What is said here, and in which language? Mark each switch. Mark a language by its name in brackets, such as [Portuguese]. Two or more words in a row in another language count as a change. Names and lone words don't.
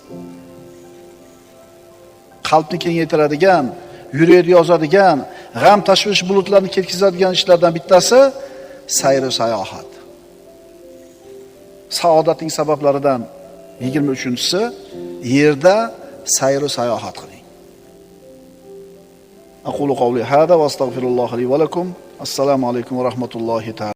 [Uzbek] Qalbni kengaytiradigan, yurakni yozadigan, g'am tashvish bulutlarini ketkizadigan ishlardan bittasi sayr va sayohat. Saodatning sabablaridan 23-si yerda sayr va sayohat qiling. [Arabic] أقول قولي هذا وأستغفر الله لي ولكم. السلام عليكم ورحمة الله تعالى.